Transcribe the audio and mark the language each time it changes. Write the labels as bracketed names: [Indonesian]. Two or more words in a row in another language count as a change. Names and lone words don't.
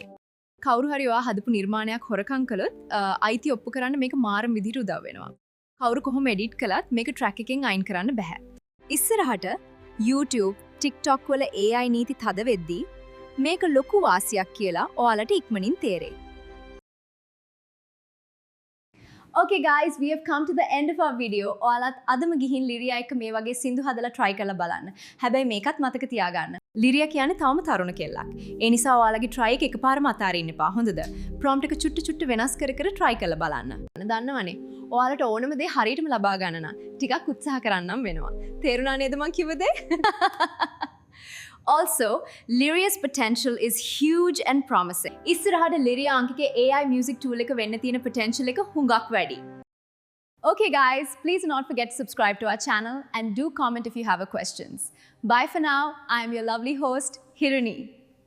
[Sinhala] කවුරු හරි ඔයා හදපු නිර්මාණයක් හොරකම් කළොත් අයිතිය ඔප්පු කරන්න මේක මාරම විදිහට උදව් වෙනවා. කවුරු කොහොම එඩිට් කළත් මේක ට්‍රැක් එකෙන් අයින් කරන්න බෑ. ඉස්සරහට YouTube, TikTok වල AI නීති තද වෙද්දී මේක ලොකු වාසියක් කියලා ඔයාලට ඉක්මනින් තේරෙයි. [English] Okay guys, we have come to the end of our video. [Sinhala] ඔයාලත් අදම ගිහින් ලිරියා එක මේ වගේ සින්දු හදලා try කරලා බලන්න. හැබැයි මේකත් මතක තියාගන්න. ලිරියා කියන්නේ තවම තරුණ කෙල්ලක්. ඒ නිසා ඔයාලගේ try එක එකපාරම අතාරින්න එපා. හොඳද? prompt එක චුට්ට වෙනස් කර try කරලා බලන්න. දන්නවනේ. ඔයාලට ඕනම දේ හරියටම ලබා ගන්න නම් ටිකක් උත්සාහ කරන්නම් වෙනවා. තේරුණා නේද මං කිව්ව දේ? [English] Also, Lyria's potential is huge and promising. [Sinhala] ඉස්සරහට Lyria අංකිකේ [English] AI music tool [Sinhala] එක වෙන්න තියෙන potential එක හුඟක් වැඩි. [English] Okay guys, please do not forget to subscribe to our channel and do comment if you have a questions. Bye for now. I am your lovely host, Hirini.